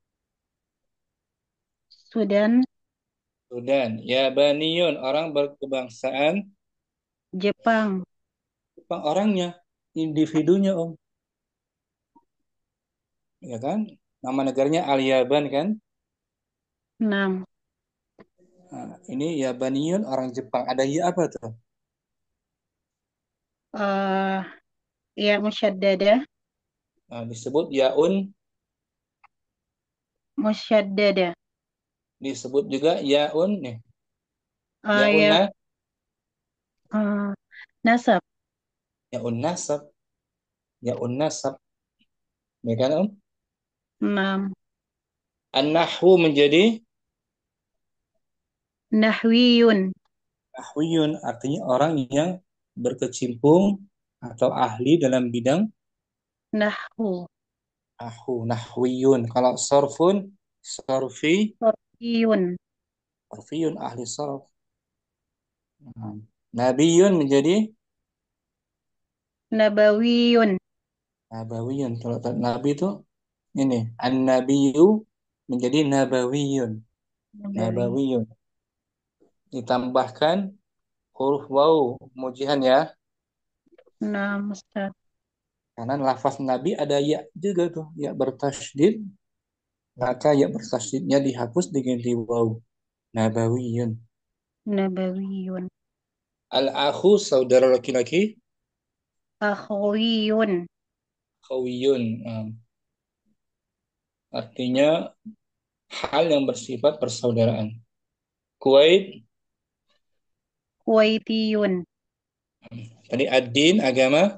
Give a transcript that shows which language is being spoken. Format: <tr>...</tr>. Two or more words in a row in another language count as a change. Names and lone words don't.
<id>Sudan, Sudan. Yabaniyun orang berkebangsaan Jepang, Jepang orangnya, individunya Om. Ya kan? Nama negaranya Al-Yaban kan? 6 Nah, ini Yabaniyun orang Jepang. Ada ya apa tuh? eh ya musyaddada, Nah, disebut yaun, musyaddada, disebut juga yaun nih. Yaun ya na, eh, nasab, yaun nasab, yaun nasab. Ya kan Om? 6 An-nahwu menjadi nahwiyun, nahwiyun artinya orang yang berkecimpung atau ahli dalam bidang nahwu, nahwu, nahwiyun. Kalau sorfun, sorfi, sorfiyun, sorfiyun ahli sorf. Nah, nabiyun menjadi nabawiyun, nabawiyun. Kalau nabi itu ini an-nabiyyu menjadi nabawiyun. nabawi, Nabawiyun. Ditambahkan huruf waw mujihan ya. 6 Ustaz. Karena lafaz Nabi ada ya juga tuh, ya bertasydid, maka ya bertasydidnya dihapus diganti waw. Nabawiyun. Nabawiyun. Al-akhu saudara laki-laki, Akhwiyun. khawiyun. Artinya hal yang bersifat persaudaraan. Kuwait, Kuwaitiyun. tadi ad-din agama,</id>